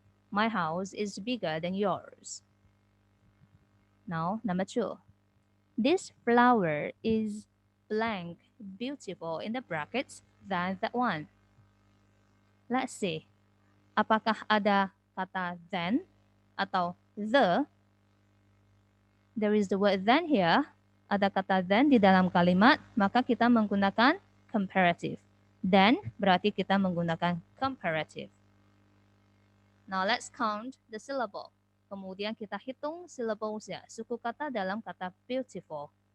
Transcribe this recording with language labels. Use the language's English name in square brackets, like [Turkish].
[English] My house is bigger than yours. Now, number 2. This flower is blank, beautiful in the brackets than that one. Let's see. [Indonesian] Apakah ada kata than atau the? [English] There is the word than here. [Indonesian] Ada kata than di dalam kalimat, maka kita menggunakan comparative. [English] Then [Indonesian] berarti kita menggunakan [English] comparative. Now let's count the syllable. [Indonesian] Kemudian kita hitung syllablesnya, suku kata dalam kata beautiful.